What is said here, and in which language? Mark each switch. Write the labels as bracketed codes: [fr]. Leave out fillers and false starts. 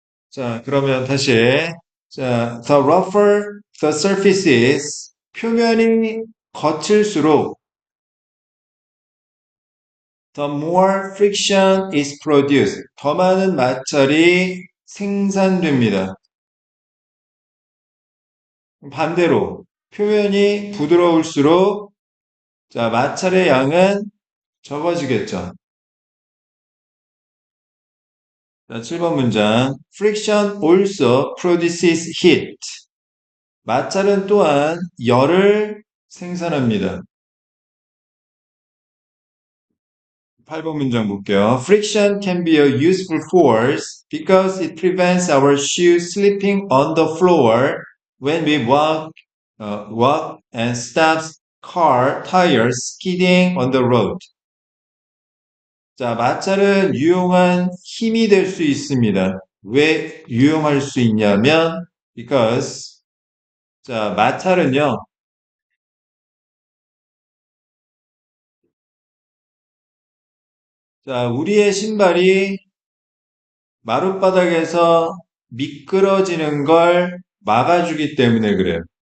[ko] 자, 그러면 다시 자, [en] the rougher the surface is [ko] 표면이 거칠수록 [en] the more friction is produced [ko] 더 많은 마찰이 생산됩니다. 반대로 표면이 부드러울수록 자, 마찰의 양은 적어지겠죠. 자, 7번 문장. [en] Friction also produces heat. [ko] 마찰은 또한 열을 생산합니다. 8번 문장 볼게요. [en] Friction can be a useful force because it prevents our shoes slipping on the floor when we walk and stops car tires skidding on the road. [ko] 자, 마찰은 유용한 힘이 될 수 있습니다. 왜 유용할 수 있냐면, because, 자, 마찰은요, 자, 우리의 신발이 마룻바닥에서 미끄러지는 걸 막아주기 때문에 그래요.